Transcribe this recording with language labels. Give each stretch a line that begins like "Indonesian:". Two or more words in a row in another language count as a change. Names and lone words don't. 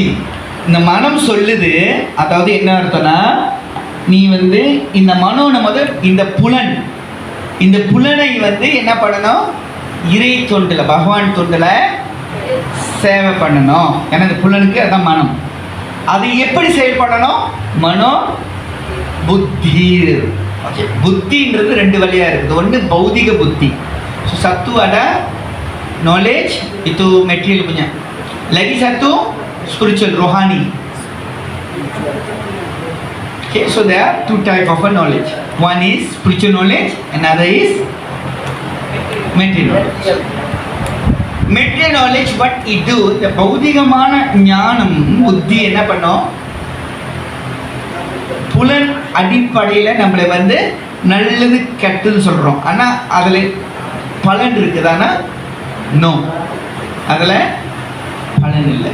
Tamil: இந்த மனம் சொல்லுது, அதாவது என்ன அர்த்தம்னா, நீ வந்து இந்த மனோன முதல் இந்த புலனை வந்து என்ன பண்ணணும்? இறை தொண்டுல, பகவான் தொண்டுல சேவை பண்ணணும். ஏன்னா இந்த புலனுக்கு அதான் மனம். அது எப்படி செயல்படணும்? மனோ புத்தி. ஓகே, புத்தின்றது 2 வழியா இருக்குது. ஒன்று பௌதிக புத்தி.
Malay: satu ada knowledge, itu material punya. Lagi satu spiritual, rohani.
English: Okay, so there are 2 types of knowledge. One is spiritual knowledge, another is material knowledge. Material knowledge what it do?
Tamil: The பௌதிகமான ஞானம் புத்தி என்ன பண்ணும்? புலன் அடிப்படையில் நம்மளை வந்து நல்லது கெட்டதுன்னு சொல்றோம். ஆனா அதுல பலன் இருக்குதானா? நோ, அதுல பலன் இல்லை.